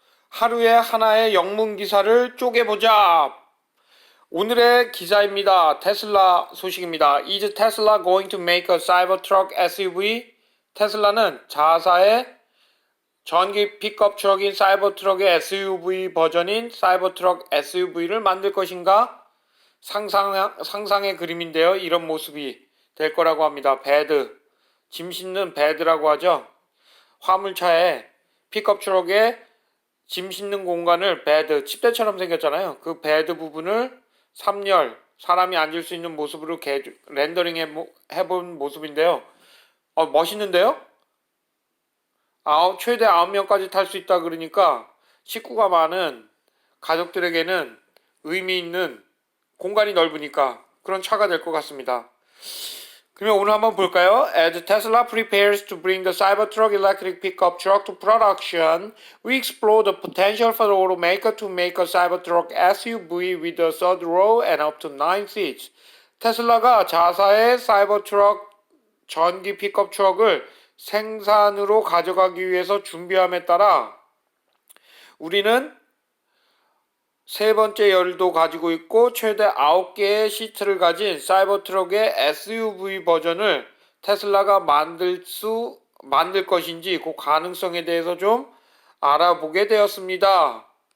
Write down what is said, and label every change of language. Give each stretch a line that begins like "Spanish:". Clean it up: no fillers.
Korean: 하루에 하나의 영문 기사를 쪼개보자. 오늘의 기사입니다. 테슬라 소식입니다.
English: Is Tesla going to make a Cybertruck SUV?
Korean: 테슬라는 자사의 전기 픽업 트럭인 사이버트럭의 SUV 버전인 사이버트럭 SUV를 만들 것인가? 상상의 그림인데요. 이런 모습이 될 거라고 합니다. 베드, 짐 싣는 베드라고 하죠. 화물차에 픽업 트럭에 짐 싣는 공간을 베드, 침대처럼 생겼잖아요. 그 베드 부분을 3열, 사람이 앉을 수 있는 모습으로 렌더링 해본 모습인데요. 멋있는데요? 최대 9명까지 탈 수 있다 그러니까 식구가 많은 가족들에게는 의미 있는 공간이 넓으니까 그런 차가 될 것 같습니다. 그러면 오늘 한번 볼까요?
English: As Tesla prepares to bring the Cybertruck electric pickup truck to production, we explore the potential for the automaker to make a Cybertruck SUV with a third row and up to 9 seats.
Korean: 테슬라가 자사의 사이버트럭 전기 픽업 트럭을 생산으로 가져가기 위해서 준비함에 따라 우리는 세 번째 열도 가지고 있고 최대 9개의 시트를 가진 사이버트럭의 SUV 버전을 테슬라가 만들 것인지 그 가능성에 대해서 좀 알아보게 되었습니다.